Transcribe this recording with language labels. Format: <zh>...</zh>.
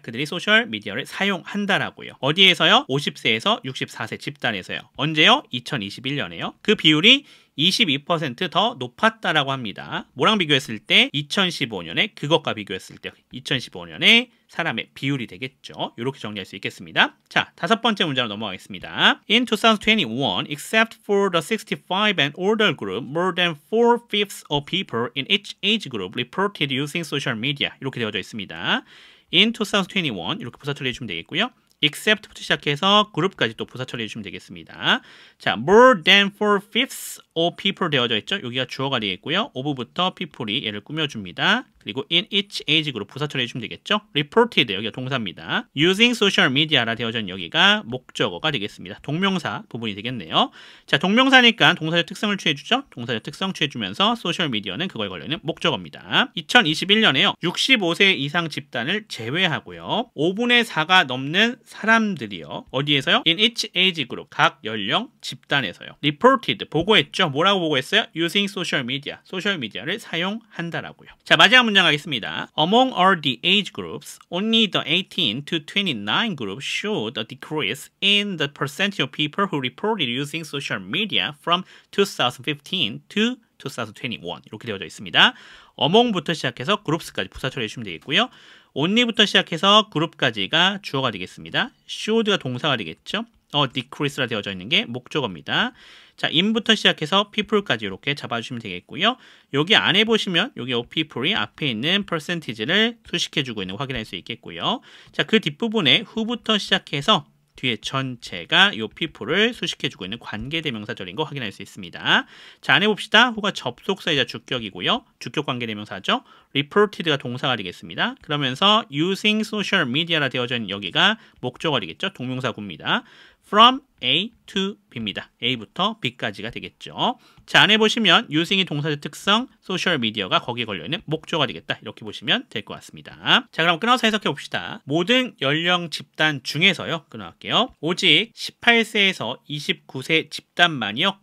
<ko>그들이 소셜 미디어를 사용한다라고요. 어디에서요? 50세에서 64세 집단에서요. 언제요? 2021년에요. 그 비율이 22% 더 높았다라고 합니다. 뭐랑 비교했을 때? 2015년에 그것과 비교했을 때 2015년에 사람의 비율이 되겠죠. 이렇게 정리할 수 있겠습니다. 자, 다섯 번째 문제로 넘어가겠습니다.</ko> <en>In 2021, except for the 65 and older group, more than 4/5 of people in each age group reported using social media.</en> <ko>이렇게 되어져 있습니다.</ko> <en>In 2021</en> <ko>이렇게 부사 처리해 주면 되겠고요. except부터 시작해서 그룹까지 또 부사 처리해 주시면 되겠습니다. 자,</ko> <en>more than 4/5 of people</en> <ko>되어져 있죠. 여기가 주어가 되겠고요. of부터 people이 얘를 꾸며줍니다. 그리고</ko> <en>in each age group</en> <ko>부사 처리해 주면 되겠죠. reported 여기가 동사입니다.</ko> <en>using social media</en> <ko>라 되어져 있는 여기가 목적어가 되겠습니다. 동명사 부분이 되겠네요. 자, 동명사니까 동사적 특성을 취해주죠. 동사적 특성 취해주면서 소셜 미디어는 그거에 걸려있는 목적어입니다. 2021년에요. 65세 이상 집단을 제외하고요. 5분의 4가 넘는 사람들이요. 어디에서요?</ko> <en>in each age group</en> <ko>각 연령 집단에서요. reported 보고했죠. 뭐라고 보고했어요?</ko> <en>using social media</en> <ko>소셜 미디어를 사용한다라고요. 자, 마지막 문장 가겠습니다.</ko> <en>Among all the age groups, only the 18 to 29 group showed a decrease in the percentage of people who reported using social media from 2015 to 2021</en> <ko>이렇게 되어져 있습니다. among부터 시작해서 groups까지 부사 처리해 주시면 되겠고요. only부터 시작해서 group까지가 주어가 되겠습니다. showed가 동사가 되겠죠. decrease라 되어져 있는 게 목적어입니다. 자, in부터 시작해서 people까지 이렇게 잡아주시면 되겠고요. 여기 안에 보시면 여기 people이 앞에 있는 percentage를 수식해주고 있는 거 확인할 수 있겠고요. 자, 그 뒷부분에 who부터 시작해서 뒤에 전체가 이 people을 수식해주고 있는 관계대명사절인 거 확인할 수 있습니다. 자, 안에 봅시다. who가 접속사이자 주격이고요. 주격 관계대명사죠. reported가 동사가 되겠습니다. 그러면서</ko> <en>using social media</en> <ko>라 되어져 있는 여기가 목적어 되겠죠. 동명사구입니다.</ko> <en>from A to B</en> <ko>입니다. A부터 B까지가 되겠죠. 자, 안에 보시면 using이 동사적 특성, 소셜 미디어가 거기에 걸려있는 목적어가 되겠다. 이렇게 보시면 될 것 같습니다. 자, 그럼 끊어서 해석해 봅시다. 모든 연령 집단 중에서요. 끊어갈게요. 오직 18세에서 29세 집단만이요.</ko>